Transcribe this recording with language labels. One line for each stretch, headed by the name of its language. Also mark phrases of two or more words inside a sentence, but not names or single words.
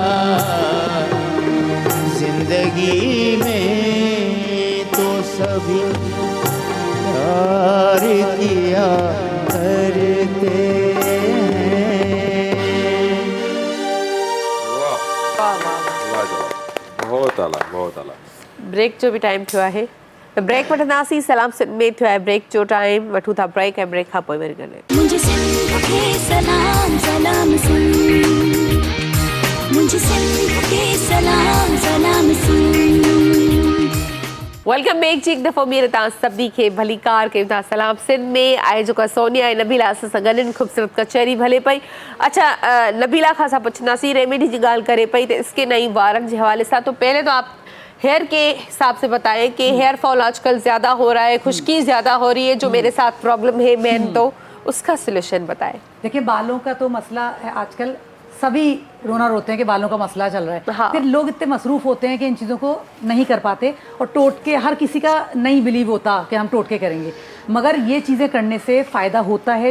Hindi: जिंदगी में तो सभी प्यार किया करते हैं।
Sindhi: बहुत आला, बहुत आला। ब्रेक जो भी टाइम थियो आहे त ब्रेक वठंदासीं। सलाम सिंध में थियो आहे ब्रेक जो टाइम, वठूं था ब्रेक ऐं ब्रेक खां पोइ वरी ॻाल्हायूं।
Hindi: मुझे सिंध के सलाम सलाम सिंध, मुझे सिंध के सलाम सलाम सिंध।
English: welcome back
Sindhi: जी, एक दफ़ो ॿीहर तव्हां सभिनी खे भली कार कयूं था। सलाम सिंध में आहे जेका सोनिया ऐं नबीला असां सां गॾु आहिनि, ख़ूबसूरत कचहरी भले पई। अच्छा, नबीला खां असां पुछंदासीं रेमेडी जी ॻाल्हि करे पई त स्किन ऐं वारनि जे हवाले सां।
Hindi: तो पहले तो आप हेयर के हिसाब से बताएं कि
English: hair fall
Hindi: आजकल ज़्यादा हो रहा है, खुश्की ज़्यादा हो रही है, जो मेरे साथ प्रॉब्लम है मैन, तो उसका सोल्यूशन बताएं। देखिए, बालों का तो मसला है आजकल, सभी रोना रोते हैं कि बालों का मसला चल रहा है। हाँ। फिर लोग इतने मसरूफ़ होते हैं कि इन चीज़ों को नहीं कर पाते, और टोटके हर किसी का नहीं बिलीव होता कि हम टोटके करेंगे, मगर ये चीज़ें करने से फ़ायदा होता है।